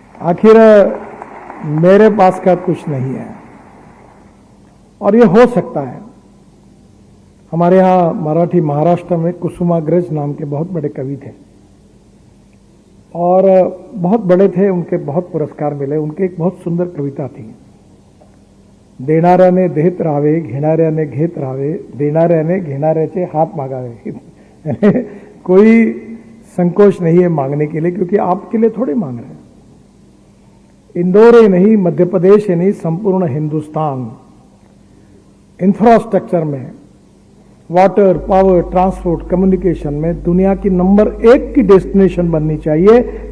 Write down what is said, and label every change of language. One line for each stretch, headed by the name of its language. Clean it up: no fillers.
Hindi: आखिर मेरे पास का कुछ नहीं है। और ये हो सकता है। हमारे यहाँ मराठी महाराष्ट्र में कुसुमाग्रज नाम के बहुत बड़े कवि थे और बहुत बड़े थे, उनके बहुत पुरस्कार मिले। उनकी एक बहुत सुंदर कविता थी,
Marathi: देणाऱ्याने देत राहावे, घेणाऱ्याने घेत राहावे, देणाऱ्याने घेणाऱ्याचे हाथ मागावे।
Hindi: कोई संकोच नहीं है मांगने के लिए, क्योंकि आपके लिए थोड़े मांग रहे हैं। इंदौर ही नहीं, मध्य प्रदेश ही नहीं, संपूर्ण हिंदुस्तान इंफ्रास्ट्रक्चर में, वाटर, पावर, ट्रांसपोर्ट, कम्युनिकेशन में दुनिया की नंबर 1 की डेस्टिनेशन बननी चाहिए।